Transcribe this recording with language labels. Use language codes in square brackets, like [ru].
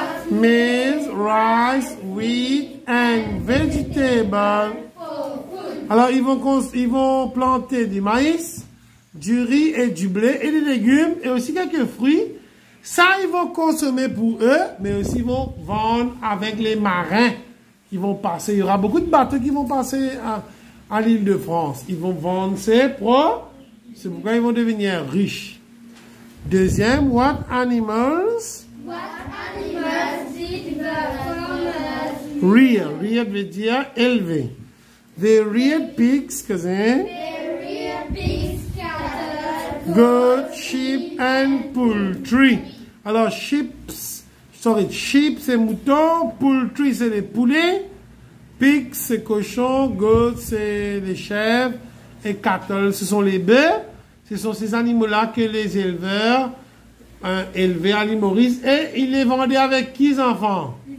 [en] Maize, rice, wheat, and vegetables. [fr] Alors, ils vont planter du maïs, du riz et du blé et des légumes et aussi quelques fruits. Ça, ils vont consommer pour eux, mais aussi ils vont vendre avec les marins qui vont passer. Il y aura beaucoup de bateaux qui vont passer à l'île de France. Ils vont vendre ces produits. C'est pourquoi ils vont devenir riches. Deuxième, [en] what animals? What animals did the farmers [fr] Rear. Rear veut dire élever. [en] They reared pigs, cousin. They reared pigs, cattle, Goats, sheep and poultry. [fr] Alors, sheep c'est mouton, poultry c'est les poulets, pigs c'est cochon, goats c'est les chèvres et cattle ce sont les bœufs. Ce sont ces animaux-là que les éleveurs élevaient à l'île Maurice et ils les vendaient avec qui, enfants?